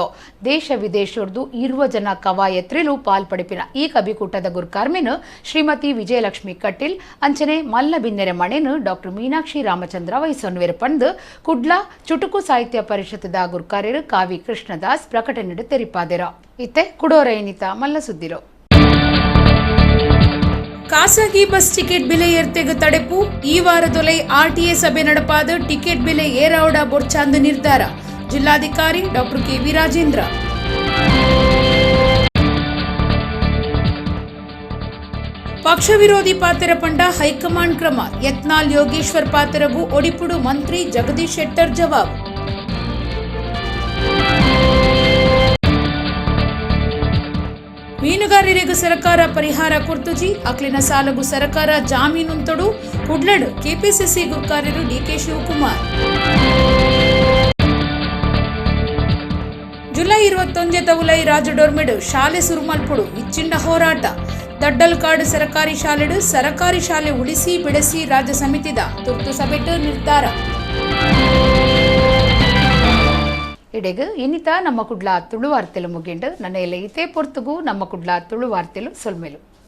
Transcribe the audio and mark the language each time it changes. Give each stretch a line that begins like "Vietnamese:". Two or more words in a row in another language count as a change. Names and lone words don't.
Tulu: ದೇಶ ವಿದೇಶದ್ದು 20 ಜನ ಕವಾಯತ್ರಿಲು ಪಾಲ್ಪಡಿಪಿನ ಈ ಕವಿಕೂಟದ ಗುರ್ಕಾರ್ಮೆನು ಶ್ರೀಮತಿ ವಿಜಯಲಕ್ಷ್ಮಿ ಕಟೀಲ್ ಅಂಚನೆ ಮಲ್ಲ ಬಿನ್ನೆರೆ ಮಣೆನು ಡಾಕ್ಟರ್ ಮೀನಾಕ್ಷಿ ರಾಮಚಂದ್ರ ವಹಿಸೊನ್ವೇರು ಪಂದು ಕುಡ್ಲಾ ಚುಟುಕು ಸಾಹಿತ್ಯ ಪರಿಷತ್ದ ಗುರ್ಕಾರ್ಯರು ಕಾವಿ ಕೃಷ್ಣದಾಸ್ ಪ್ರಕಟಣೆ ತೆರಿಪಾದೆರ. ಇತ್ತೆ ಕುಡೋರ ಎನಿತ ಮಲ್ಲ ಸುದ್ದಿರೋ. ಖಾಸಗಿ ಬಸ್ ಟಿಕೆಟ್ ಬೆಲೆ ಏರ್ತೆಗ್ ತಡೆಪು ಈ ವಾರದೊಲೆ RTA ಸಭೆ ನಡಪಾದ ಟಿಕೆಟ್ ಬೆಲೆ ಏರಾವಡ ಬೊರ್ಚಾಂದ ನಿರ್ಧಾರ. ಜಿಲ್ಲಾಧಿಕಾರಿ ಡಾಕ್ಟರ್ KV ರಾಜೇಂದ್ರ. ಪಕ್ಷ ವಿರೋಧಿ ಪಾತ್ರ ಪಂಡ ಹೈಕಮಾಂಡ್ ಕ್ರಮ, ಯತ್ನಾಳ್ ಯೋಗೇಶ್ವರ್ ಪಾತ್ರಗೂ ಒಡಿಪುಡು ಮಂತ್ರಿ ಜಗದೀಶ್ ಶೆಟ್ಟರ್ ಜವಾಬ್. ಮೀನುಗಾರರಿಗೆ ಸರ್ಕಾರ ಪರಿಹಾರ ಕೊರ್ತುಜಿ, ಅಕ್ಲಿನ ಸಾಲಗೂ ಸರ್ಕಾರ ಜಾಮೀನುಂತೊಡು ಕುಡ್ಲಡ್ ಕೆಪಿಸಿಸಿ ಗುರ್ಕಾರ್ಯರು DK ಶಿವಕುಮಾರ್. ಜುಲೈ 21 ಉಲೈ ರಾಜಡೋರ್ಮೆಡು ಶಾಲೆ ಸುರುಮಲ್ಪುಡು ಇಚ್ಚಿಂಡ ಹೋರಾಟ. ದಡ್ಡಲ್ಕಾಡು ಸರ್ಕಾರಿ ಶಾಲೆಡು ಸರ್ಕಾರಿ ಶಾಲೆ ಉಳಿಸಿ ಬಿಡಿಸಿ ರಾಜ್ಯ ಸಮಿತಿದ ತುರ್ತು ಸಭೆಟ್ ನಿರ್ಧಾರ. ಇಡೆಗ್ ಇನ್ನಿತ ನಮ್ಮ ಕುಡ್ಲ ತುಳು ವಾರ್ತೆಲು ಮುಗಿಂಡು ನನ್ನ ಎಲ್ಲ ಇತೇ ಪೊರ್ತುಗೂ ನಮ್ಮ ಕುಡ್ಲ ತುಳು ವಾರ್ತೆಲು ಸೊಲ್ಮೆಲು.